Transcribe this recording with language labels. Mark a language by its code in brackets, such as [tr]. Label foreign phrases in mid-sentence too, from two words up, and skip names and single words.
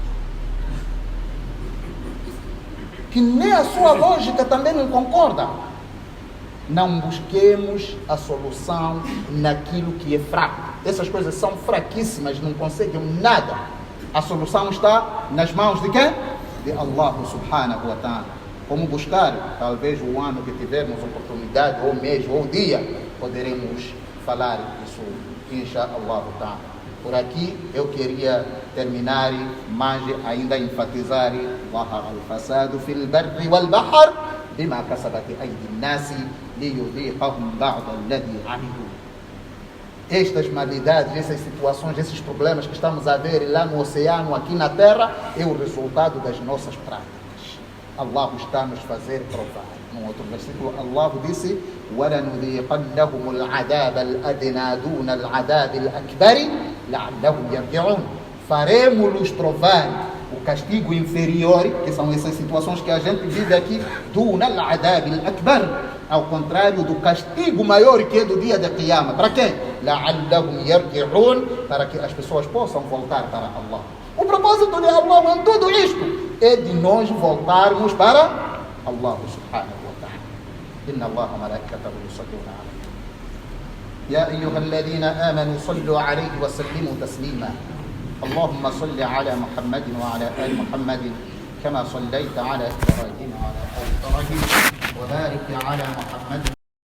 [pt] Que nem a sua lógica também não concorda. Não busquemos a solução naquilo que é fraco. Essas coisas são fraquíssimas, não conseguem nada. A solução está nas mãos de quem? De Allah [ar] سبحانه وتعالى. [pt] Como buscar? Talvez o ano que tivermos oportunidade, ou mês, ou dia, poderemos falar isso, [ar] إن شاء الله تعالى. [pt] Por aqui eu queria terminar, mas ainda enfatizar [ar] ظهر الفساد في البر والبحر بما كسبت أيدي الناس ليذيقهم بعض الذي عملوا. [pt] Estas malidades, essas situações, esses problemas que estamos a ver lá no oceano, aqui na terra, é o resultado das nossas práticas. Allah está nos fazer provar. No outro versículo, Allah disse: [ar] وَلَنُذِيقَنَّهُمُ الْعَذَابَ الْأَدْنَى دُونَ الْعَذَابِ الْأَكْبَرِ لَعَلَّهُمْ يَرْجِعُونَ. [pt] Faremos-los provar o castigo inferior, que são essas situações que a gente vive aqui, [ar] دُونَ الْعَذَابِ الْأَكْبَرِ, [pt] ao contrário do castigo maior que é do dia da Qiyamah. Para quem? [ar] لَعَلَّهُمْ يَرْجِعُونَ, [pt] para que as pessoas possam voltar para Allah. O propósito de Allah em tudo isto é de nós voltarmos para Allah [ar] سبحانه وتعالى. إن الله وملائكته يصلون عليه. يا أيها الذين آمنوا صلوا عليه وسلموا تسليما. اللهم صل على محمد وعلى آل محمد كما صليت على إبراهيم وعلى آل إبراهيم وبارك على محمد